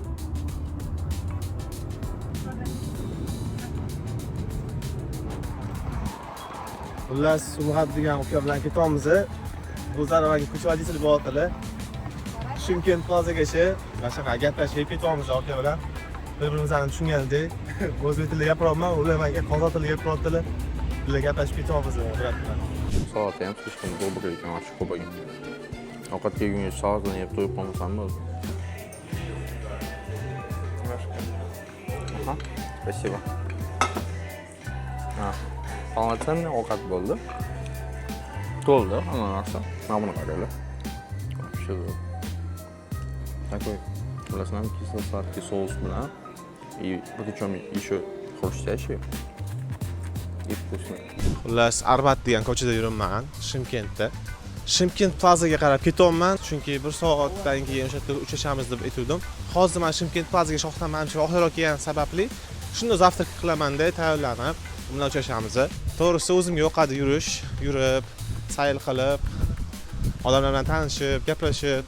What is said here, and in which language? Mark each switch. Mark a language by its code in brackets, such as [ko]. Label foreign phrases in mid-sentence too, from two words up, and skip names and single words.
[uz] Xullas, Sumat degan uka bilan ketamiz. Bu zaravaga ko'cha voditelь bo'lyaptilar. Chimkent plazagacha mana gaplashib ketamiz uka bilan. Bir-birimizni tushungandek, o'zbek tilida gapiryapman, ular menga qozoq tilida gapiryaptilar. Bizlar gaplashib ketamiz, bilan. Soat ham [ru] слишком добрый [uz] ekan, ochiq bo'lgan. Ovqat kelgungacha soatini yeb to'yib qolmasam bo'ldi. [ru] Aha, спасибо. [uz] Полноценный ovqat bo'ldi. To'ldi, hamma narsa. Mana buni qaranglar. [ru] Вообще такой, bilasizlarmi, кисло-сладкий соус bilan и причем еще хрустящий. И вкусный. [uz] Xullas, Arbat degan ko'chada yuribman, Chimkentda. Chimkent plazaga qarab ketyapman, chunki 1 soatdan keyin o'sha yerda uchrashamiz deb aytdim. Hozir men Chimkent plazaga shoxlanmancha oxirroq kelgan sababli shunda zavtrak qilaman-da, tayyorlanib, bilan uchrashamiz. To'g'risi o'zimga yoqadi yurib, sayl qilib, odamlar bilan tanishib, gaplashib.